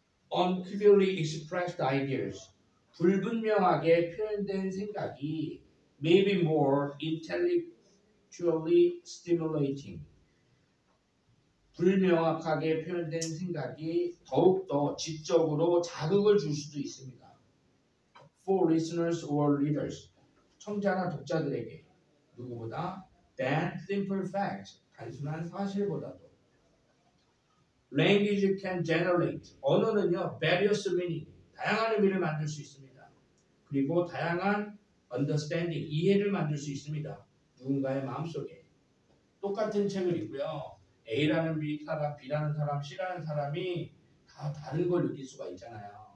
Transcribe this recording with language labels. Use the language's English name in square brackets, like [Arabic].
[English] Unclearly expressed ideas, [Korean] 불분명하게 표현된 생각이 [English] may be more intellectually stimulating, [Korean] 불명확하게 표현된 생각이 더욱더 지적으로 자극을 줄 수도 있습니다. [English] For listeners or readers, [Korean] 청자나 독자들에게 누구보다 [English] than simple fact, [Korean] 단순한 사실보다도. [English] Language can generate, [Korean] 언어는요 [English] various meaning, [Korean] 다양한 의미를 만들 수 있습니다. 그리고 다양한 understanding, 이해를 만들 수 있습니다. 누군가의 마음속에. 똑같은 책을 읽고요. A라는 사람, B라는 사람, C라는 사람이 다 다른 걸 느낄 수가 있잖아요.